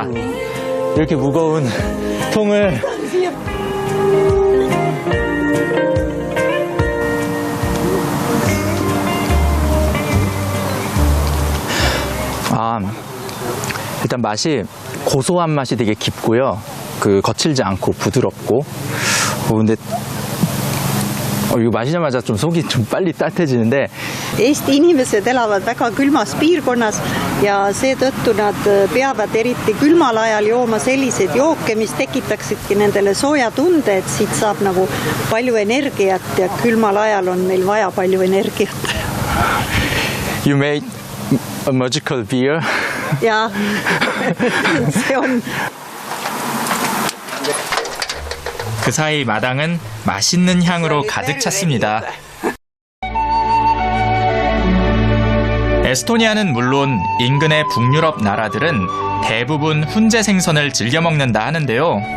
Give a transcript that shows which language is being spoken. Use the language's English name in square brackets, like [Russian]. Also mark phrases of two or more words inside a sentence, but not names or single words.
[Korean] 이렇게 무거운 통을 일단 맛이 고소한 맛이 되게 깊고요. 거칠지 않고 부드럽고. 근데 이거 마시자마자 좀 속이 좀 빨리 따뜻해지는데. [Estonian] Eesti inimesed elavad väga külmas piirkonnas ja seetõttu nad peavad eriti külmal ajal jooma selliseid jooke, mis tekitaksidki nendele sooja tunde, et siit saab nagu palju energiat ja külmal ajal on meil vaja palju energiat. [English] You made a magical beer. [Estonian] Ja, see on. [Korean] 그 사이 마당은 맛있는 향으로 가득 찼습니다. 에스토니아는 물론 인근의 북유럽 나라들은 대부분 훈제 생선을 즐겨 먹는다 하는데요.